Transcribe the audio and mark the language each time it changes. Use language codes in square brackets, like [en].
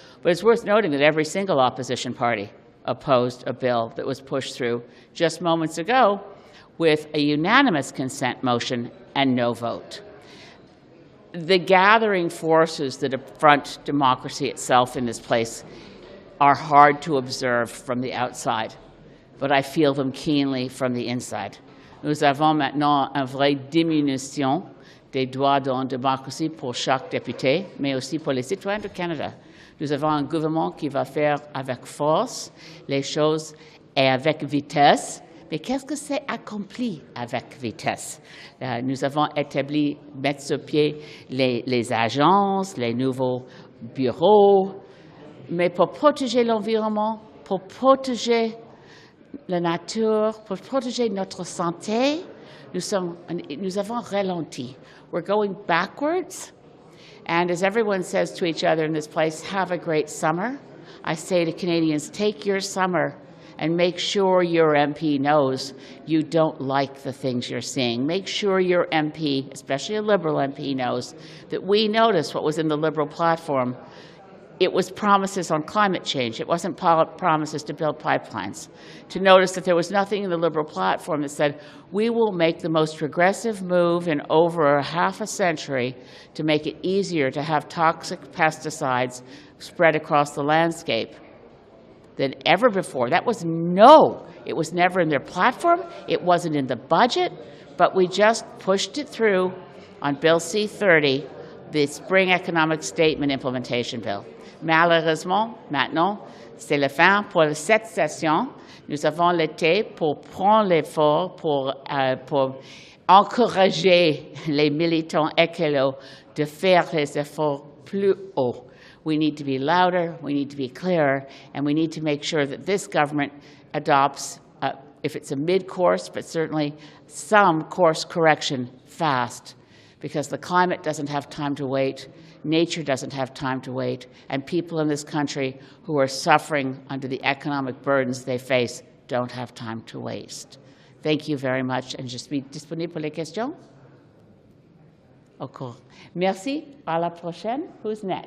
[en] But it's worth noting that every single opposition party opposed a bill that was pushed through just moments ago with a unanimous consent motion and no vote. The gathering forces that affront democracy itself in this place are hard to observe from the outside, but I feel them keenly from the inside. [fr] Nous avons maintenant une vraie diminution des droits dans la démocratie pour chaque député, mais aussi pour les citoyens du Canada. Nous avons un gouvernement qui va faire avec force les choses et avec vitesse. Mais qu'est-ce que c'est accompli avec vitesse? Nous avons établi, mettre sur pied les agences, les nouveaux bureaux, mais pour protéger l'environnement, pour protéger la nature, pour protéger notre santé, nous avons ralenti. [en] We're going backwards. And as everyone says to each other in this place, have a great summer. I say to Canadians, take your summer and make sure your MP knows you don't like the things you're seeing. Make sure your MP, especially a Liberal MP, knows that we noticed what was in the Liberal platform. It was promises on climate change. It wasn't promises to build pipelines. To notice that there was nothing in the Liberal platform that said, we will make the most progressive move in over half a century to make it easier to have toxic pesticides spread across the landscape than ever before. That was it was never in their platform, it wasn't in the budget, but we just pushed it through on Bill C-30, the Spring Economic Statement Implementation Bill. [fr] Malheureusement, maintenant, c'est la fin pour cette session. Nous avons l'été pour prendre l'effort pour encourager les militants écolos de faire les efforts plus hauts. [en] We need to be louder, we need to be clearer, and we need to make sure that this government adopts, if it's a mid-course, but certainly some course correction fast, because the climate doesn't have time to wait, nature doesn't have time to wait, and people in this country who are suffering under the economic burdens they face don't have time to waste. Thank you very much, and [fr] je suis disponible pour les questions. Au cours. Merci. À la prochaine. [en] Who's next?